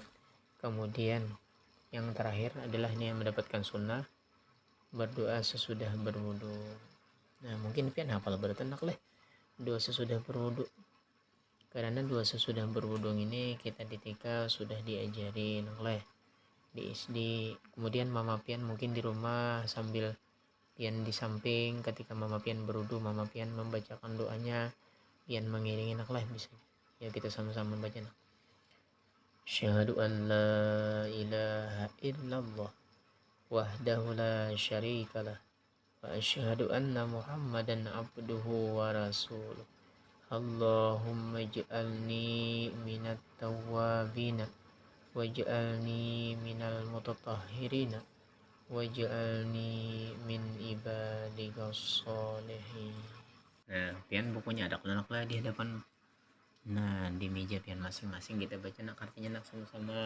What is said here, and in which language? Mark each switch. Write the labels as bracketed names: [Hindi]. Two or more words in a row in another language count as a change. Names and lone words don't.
[Banjar] Kemudian yang terakhir adalah ini yang mendapatkan sunnah, berdoa sesudah berwudu. Nah, mungkin pian hafal bertenak lah doa sesudah berwudu, karena doa sesudah berwudu ini kita di TK sudah diajarin oleh di SD. Kemudian mama pian mungkin di rumah sambil pian di samping ketika mama pian berwudu, mama pian membacakan doanya pian mengiringi nak lah bisa. Ya kita sama-sama baca nak. [Arabic] أشهد أن لا إله إلا الله وحده لا شريك له وأشهد أن محمدا عبده ورسوله. اللهم اجعلني من التوابين واجعلني من المتطهرين واجعلني من عبادك الصالحين. [Banjar] Nah, pian bukunya ada kelak lah di hadapan. Nah, di meja pian masing-masing kita baca nak artinya nak sama-sama.